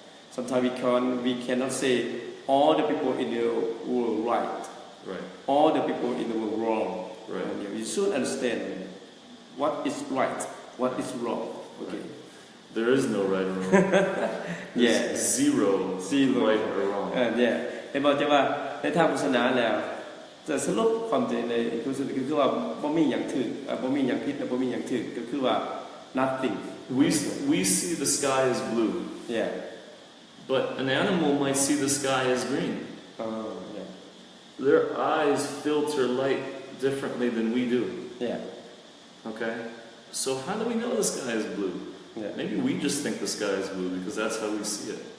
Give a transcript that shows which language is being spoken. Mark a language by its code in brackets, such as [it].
[en] Sometimes we cannot say all the people in the world right. All the people in the world wrong. You should understand what is right, what is wrong. Okay. There is no right or wrong. There's zero right or wrong. [tts] แต่บอกจะว่าในทางศาสนาแล้วจะสรุปความจริงในคือว่าบ่มีหยังถูกบ่มีหยังผิดและบ่มีหยังถูกก็คือว่า nothing. [en] We see the sky as blue. Yeah. But an animal might see the sky as green. Yeah. Their eyes filter light differently than we do. Yeah. Okay? So how do we know the sky is blue? Yeah. Maybe we just think the sky is blue because that's how we see it.